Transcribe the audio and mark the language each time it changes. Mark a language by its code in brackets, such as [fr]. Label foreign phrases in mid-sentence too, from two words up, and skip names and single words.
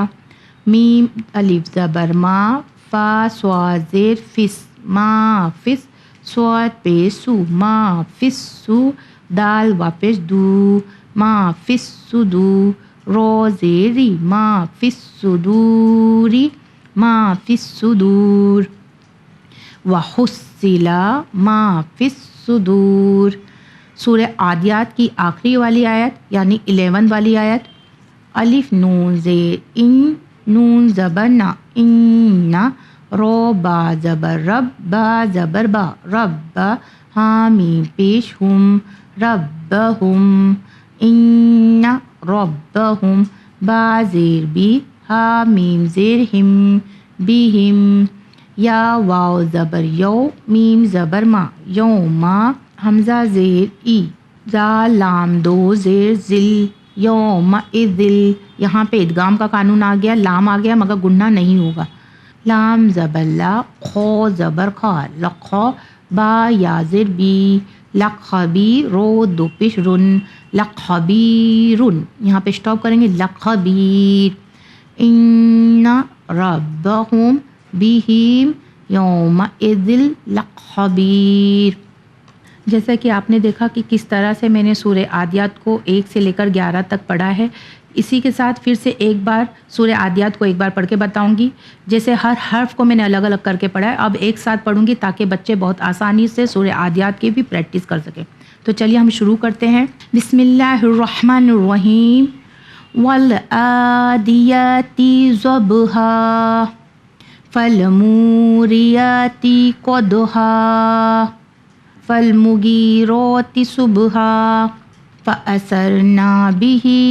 [ur] میم الف زبر ما فا سواد زیر فس ما فس سواد پیش سو ما فس سو. دال و پیش دو ما فس سدو رو زیری ما فس صدوری ما فس صدور. [ar] وحصلا ما فس صدور. [ur] سورہ عادیات کی آخری والی آیت یعنی 11 والی آیت. الف نون زیر ان نون زبر نا ان رو با زبر رب با زبر با رب حامیم پیش ہم ربہم. ان ربہم با زیر بی حامیم زیر ہم بہم. یا واو زبر یو میم زبر ما یوما حمزہ زیر ای زا لام دو زیر ذل یوم اذل. یہاں پہ ادغام کا قانون آ گیا لام آ گیا مگر گننا نہیں ہوگا. لام زبر لا خو زبر خا لخو با یا زر بی لخبی رو دو پیش رن لخبیرن. یہاں پہ اسٹاپ کریں گے لخبیر. [ar] ان ربہم بہم یومئذ لخبیر. [ur] جیسا کہ آپ نے دیکھا کہ کس طرح سے میں نے سورہ عادیات کو 1 سے لے کر 11 تک پڑھا ہے. اسی کے ساتھ پھر سے ایک بار سورہ عادیات کو ایک بار پڑھ کے بتاؤں گی. جیسے ہر حرف کو میں نے الگ الگ کر کے پڑھا ہے اب ایک ساتھ پڑھوں گی تاکہ بچے بہت آسانی سے سورہ عادیات کی بھی پریکٹس کر سکیں. تو چلیے ہم شروع کرتے ہیں. [ar] بسم اللہ الرحمن الرحیم. والعادیات ضبحا فالموریات قدحا فالمغیرات صبحا فأثرنا به